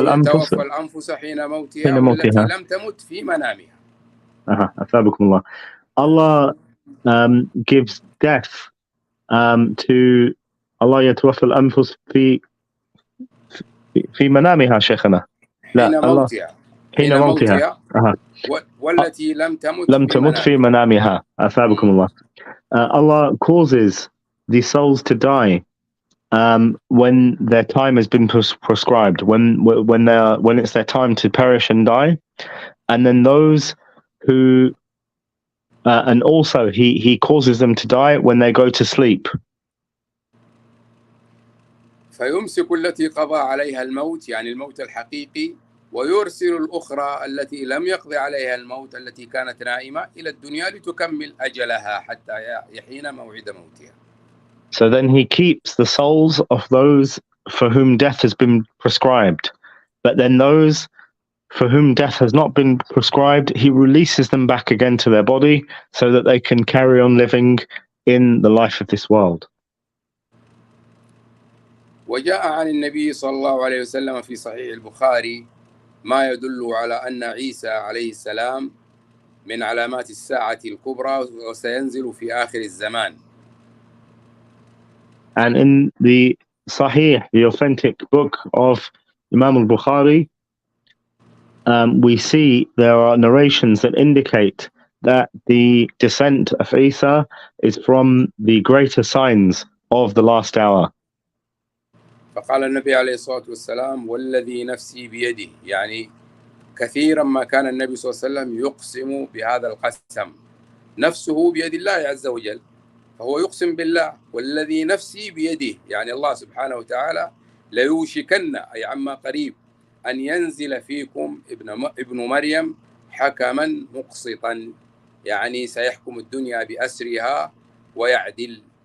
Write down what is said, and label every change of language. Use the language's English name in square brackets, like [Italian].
[Arabic] الأنفس حين موتها والتي لم تمت في منامها. أثابكم الله. [English] Allah gives death to [Arabic] Allah يتوفى الأنفس في منامها شيخنا. حين موتها. حين موتها. والتي لم تمت في منامها. أثابكم الله. [English] Allah causes the souls to die when their time has been prescribed, when it's their time to perish and die, and then those who and also he causes them to die when they go to sleep. [Arabic] فيمسك التي قضى عليها الموت يعني الموت الحقيقي ويرسل الأخرى التي لم يقضي عليها الموت التي كانت نائمة إلى الدنيا لتكمل أجلها حتى يحين موعد موتها. [English] So then he keeps the souls of those for whom death has been prescribed. But then those for whom death has not been prescribed, he releases them back again to their body so that they can carry on living in the life of this world. [Arabic] وجاء عن النبي صلى الله عليه وسلم في صحيح البخاري ما يدل على أن عيسى عليه السلام من علامات الساعة الكبرى وسينزل في آخر الزمان. [English] And in the Sahih, the authentic book of Imam al-Bukhari, we see there are narrations that indicate that the descent of Isa is from the greater signs of the last hour. [Arabic] فقال النبي عليه الصلاة والسلام والذي نفسي بيده يعني كثيرا ما كان النبي صلى الله عليه وسلم يقسم بهذا القسم نفسه بيد الله عز وجل فهو يقسم بالله والذي نفسي بيده يعني الله سبحانه وتعالى ليوشكن أي عما قريب أن ينزل فيكم ابن مريم حكما مقسطا يعني سيحكم الدنيا بأسرها ويعدل.